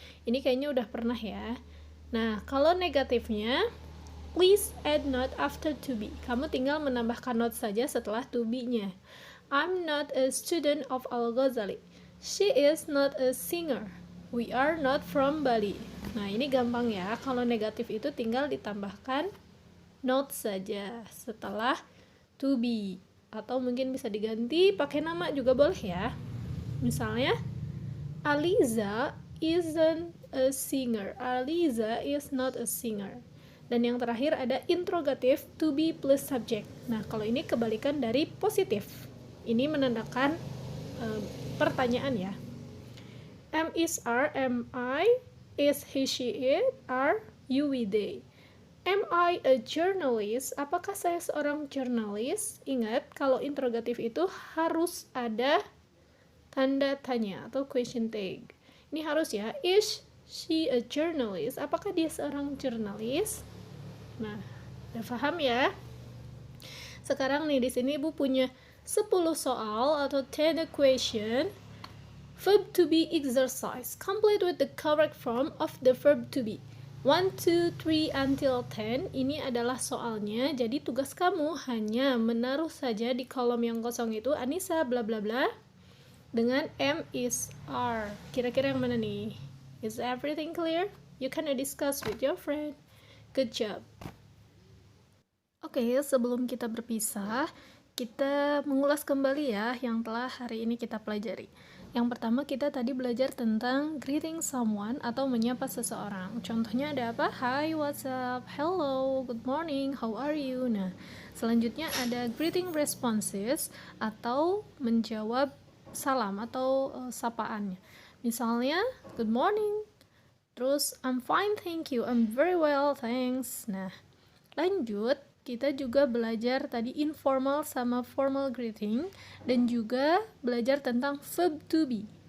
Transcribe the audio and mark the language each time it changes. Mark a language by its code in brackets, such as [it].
[id] Ini kayaknya udah pernah ya. Nah, kalau negatifnya, [en] please add not after to be. [id] Kamu tinggal menambahkan not saja setelah to be-nya. [en] I'm not a student of Al-Ghazali. She is not a singer. We are not from Bali. [id] Nah, ini gampang ya. Kalau negatif itu tinggal ditambahkan not saja setelah to be. Atau mungkin bisa diganti pakai nama juga boleh ya. [en] Misalnya, Aliza isn't a singer. Aliza is not a singer. [id] Dan yang terakhir ada [en] interrogative to be plus subject. [id] Nah, kalau ini kebalikan dari positif. Ini menandakan pertanyaan ya. [en] Am, is, are, am I, is, he, she, it, are, you, we, they. Am I a journalist? [id] Apakah saya seorang jurnalis? Ingat, kalau interrogatif itu harus ada tanda tanya atau question tag. Ini harus ya. [en] Is she a journalist? [id] Apakah dia seorang jurnalis? Nah, udah paham ya? Sekarang nih di sini Ibu punya 10 soal atau 10 question. [en] Verb to be exercise. Complete with the correct form of the verb to be. [id] 1, 2, 3 until 10. Ini adalah soalnya. Jadi tugas kamu hanya menaruh saja di kolom yang kosong itu Anissa bla bla bla dengan am, is, are. Kira-kira yang mana nih? [en] Is everything clear? You can discuss with your friend. Good job. [id] Oke, sebelum kita berpisah, kita mengulas kembali ya yang telah hari ini kita pelajari. Yang pertama kita tadi belajar tentang greeting someone atau menyapa seseorang. Contohnya ada apa? [en] Hi, what's up? Hello, good morning, how are you? [id] Nah, selanjutnya ada greeting responses atau menjawab salam atau sapaannya. [en] Misalnya, good morning. Terus, I'm fine, thank you. I'm very well, thanks. [id] Nah, lanjut. Kita juga belajar tadi informal sama formal greeting dan juga belajar tentang verb to be.